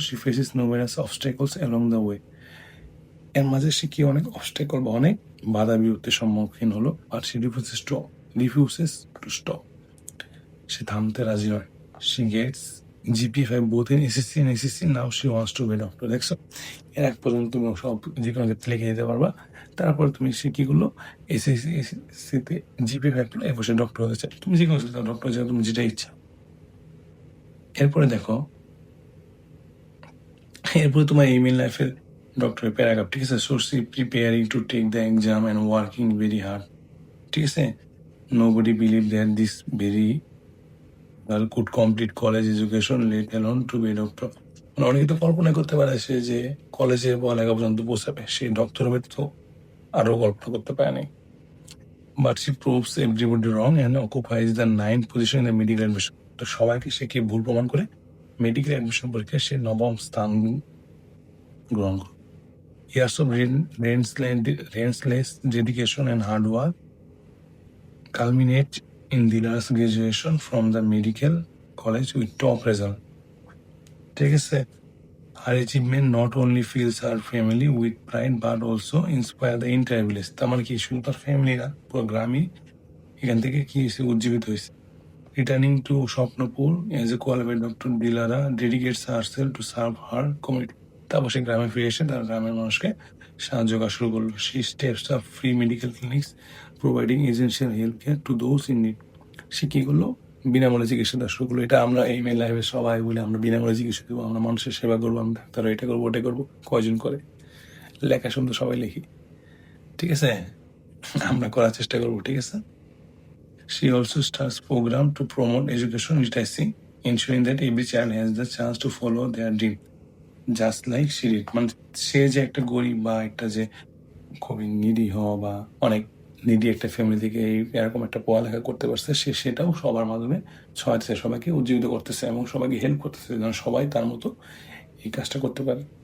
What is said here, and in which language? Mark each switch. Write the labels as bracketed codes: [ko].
[en] she faces numerous obstacles along the way, [bn] এর মাঝে সে কি অনেক অবস্টাকল বা অনেক বাধা বিপত্তির সম্মুখীন হলো। আর সে [en] refuses to stop, [bn] সে থামতে রাজি নয়। [en] She gets GPA 5 both in SSC and ACC, now she wants to be a doctor। [bn] দেখছো, এর এক পর্যন্ত তুমি সব যে কোনো ক্ষেত্রে লিখে দিতে পারবা, তারপর তুমি সে কি করলো, SSC-তে GPA 5 পেলো, এরপর সে ডক্টর হতে চায়। তুমি যে কোনো ডক্টর হতে, তুমি যেটা ইচ্ছা। এরপরে দেখো, এরপরে তোমার এইম ইন লাইফের ডক্টরের প্যারাগ্রাফ, ঠিক আছে। [en] সোর্সি preparing to take the exam and working very hard, [bn] ঠিক আছে। [en] Nobody believe that this very girl could complete college education, let alone to be a doctor। [bn] মানে অনেকে তো কল্পনা করতে পারে সে যে কলেজে পড়ালেখা পর্যন্ত পৌঁছাবে, সে ডক্টর হবে, তো আরো কল্পনা করতে পারে নাই। [en] But she proves everybody wrong and occupies the 9th position in the medical admission. [bn] তো সবাইকে সে কি ভুল প্রমাণ করে মেডিকেল অ্যাডমিশন পরীক্ষায় সে 9ম স্থান গ্রহণ করে। [en] years of relentless dedication and hard work culminate in Dilar's graduation from the medical college with top result, [bn] ঠিক আছে। [en] Her achievement not only fills her family with pride but also inspire the entire village। [bn] তার মানে কি, শুধু তার family না, পুরো গ্রামই এখান থেকে কি হয়েছে, উজ্জীবিত হয়েছে। [en] Returning to Swapnapur as a qualified doctor, Dilara dedicates herself to serve her community. [bn] তারপর সে গ্রামে ফিরে এসে তার গ্রামের মানুষকে সাহায্য করা শুরু করলো। [en] She steps up free medical clinics providing essential health care to those in need. [bn] সে কি করলো, বিনামূল্যে চিকিৎসা দেওয়া শুরু করলো। এটা আমরা এই মেন লাইফে সবাই বলে আমরা বিনামূল্যে চিকিৎসা দেবো, আমরা মানুষের সেবা করবো, আমরা ডাক্তার এটা করবো ওটা করবো, কয়জন করে? লেখা শুনতে সবাই লিখি, ঠিক আছে, আমরা করার চেষ্টা করবো, ঠিক আছে। [en] She also starts program to promote education literacy, ensuring that every child has the chance to follow their dream, just like she did। [bn] মানে সে যে একটা গরিব বা একটা যে খুবই নিরীহ বা অনেক নিডি একটা ফ্যামিলি থেকে এরকম একটা পড়ালেখা করতে পারছে, সে সেটাও সবার মাধ্যমে ছড়াচ্ছে, সবাইকে উজ্জীবিত করতেছে এবং সবাইকে হেল্প করতেছে যেন সবাই তার মতো এই কাজটা করতে পারে।